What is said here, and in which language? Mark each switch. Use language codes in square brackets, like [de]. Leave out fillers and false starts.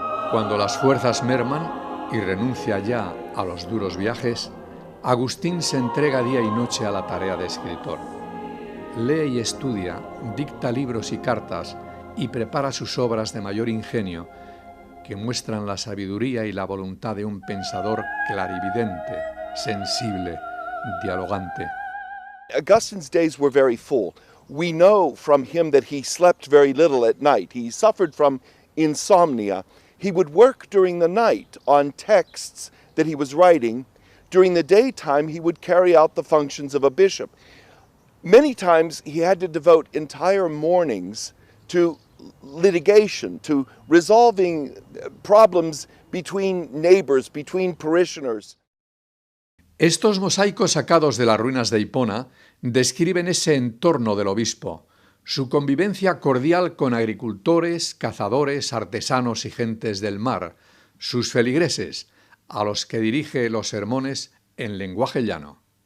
[es] Cuando las fuerzas merman y renuncia ya a los duros viajes, Agustín se entrega día y noche a la tarea de escritor. Lee y estudia, dicta libros y cartas y prepara sus obras de mayor ingenio que muestran la sabiduría y la voluntad de un pensador clarividente, sensible, dialogante. [en] Augustine's days were very full. We know from him that he slept very little at night. He suffered from insomnia. He would work during the night on texts that he was writing. During the daytime, he would carry out the functions of a bishop. Many times he had to devote entire mornings to litigation, to resolving problems between neighbors, between parishioners. [es] Estos mosaicos sacados de las ruinas de Hipona describen ese entorno del obispo, su convivencia cordial con agricultores, cazadores, artesanos y gentes del mar, sus feligreses, a los que dirige los sermones en lenguaje llano.